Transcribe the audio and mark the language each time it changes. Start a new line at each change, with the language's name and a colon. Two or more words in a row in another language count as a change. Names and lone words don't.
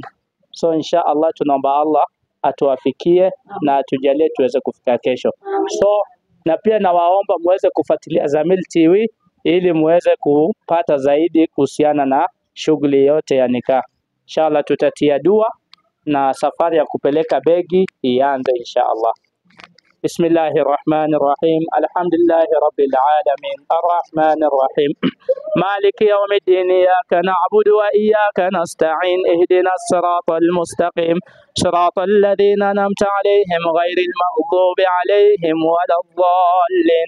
Swahili: So
Arabic: إن شاء الله
Swahili: tunaomba Allah atuwafikie na atujalie tuweze kufika kesho. So na pia nawaomba muweze kufuatilia Zamyl TV ili muweze kupata zaidi kuhusiana na shughuli yote ya nikah. Inshallah tutatia dua na safari ya kupeleka begi ianze inshallah.
Arabic: بسم الله الرحمن الرحيم. الحمد لله رب العالمين. الرحمن الرحيم. مالك يوم الدين. إياك نعبد وإياك نستعين. اهدنا الصراط المستقيم. صراط الذين أنعمت عليهم غير المغضوب عليهم ولا الضالين.